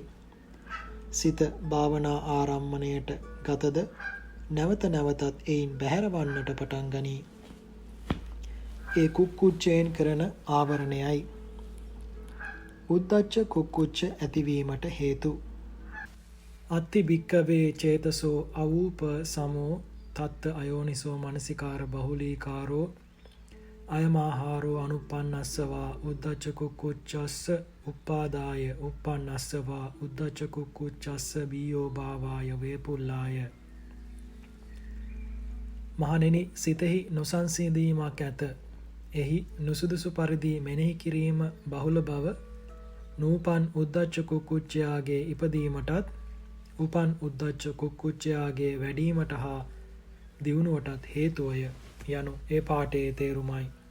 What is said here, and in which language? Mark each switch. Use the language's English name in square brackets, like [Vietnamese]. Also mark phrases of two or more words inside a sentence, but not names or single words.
[Sinhala] සිත භාවනා ආරම්මණයට ගතද නැවත නැවතත් එයින් බැහැරවන්නට පටන් ගනී. ඒ කුක්කුච්චයෙන් කරන ආවරණයයි. උද්ධච්ච කුක්කුච්ච ඇතිවීමට හේතු. [Pali] අත්ති භික්කවේ චේතසෝ අවූප සමෝ තත්ත අයෝනිසෝ මනසිකාර බහුලීකාරෝ අයමාහාරෝ අනුපන්නස්සවා උද්ධච්ච කුක්කුච්චස්ස උපාදාය උපන්නස්සවා උද්ධච්ච කුක්කුච්චස්ස බීයෝ භාවාය වේපුල්ලාය. [Sinhala] මහණෙනි, සිතෙහි නොසන්සිඳීමක් ඇත. එහි නුසුදුසු පරිදි මෙනෙහි කිරීම බහුල බව නූපන් උද්ධච්ච කුක්කුච්චයාගේ ඉපදීමටත් උපන් උද්ධච්ච කුක්කුච්චයාගේ වැඩීමට හා දියුණුවටත් හේතුවය යනු ඒ පාඨයේ තේරුමයි.